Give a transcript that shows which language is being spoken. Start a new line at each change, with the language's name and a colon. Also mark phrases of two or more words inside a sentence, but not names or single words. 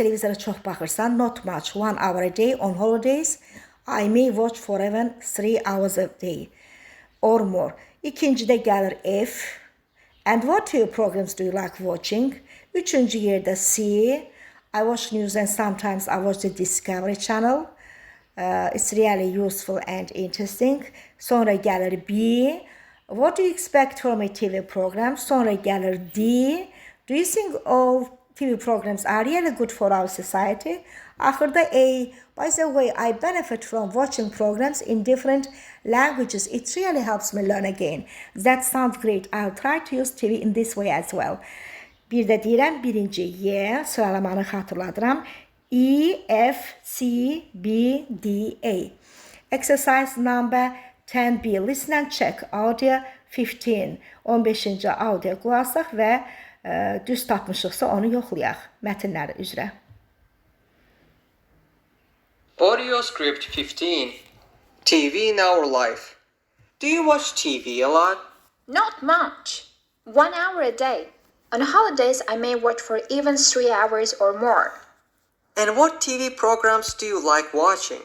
Azerbaijani: Televizora çox baxırsan.
English: Not much. 1 hour a day on holidays. I may watch for even 3 hours a day or more.
Azerbaijani: İkincidə gəlir F.
English: And what TV programs do you like watching?
Azerbaijani: Üçüncü yerdə C.
English: I watch news and sometimes I watch the Discovery Channel. It's really useful and interesting.
Azerbaijani: Sonra gəlir B.
English: What do you expect from a TV program?
Azerbaijani: Sonra gəlir D.
English: Do you think all TV programs are really good for our society?
Azerbaijani: Axırda A.
English: By the way, I benefit from watching programs in different languages. It really helps me learn again. That sounds great. I'll try to use TV in this way as well.
Azerbaijani: Bir də deyirəm, birinci Y, sıralamanı xatırladıram. E, F, C, B, D, A.
English: Exercise number 10B. Listen and check. Audio 15.
Azerbaijani: 15-ci audio qulaq və düz tapmışıqsa onu yoxlayaq mətnləri üzrə.
English: Audio script 15. TV in our life. Do you watch TV a lot? Not much. 1 hour a day. On holidays, I may watch for even 3 hours or more. And what TV programs do you like watching?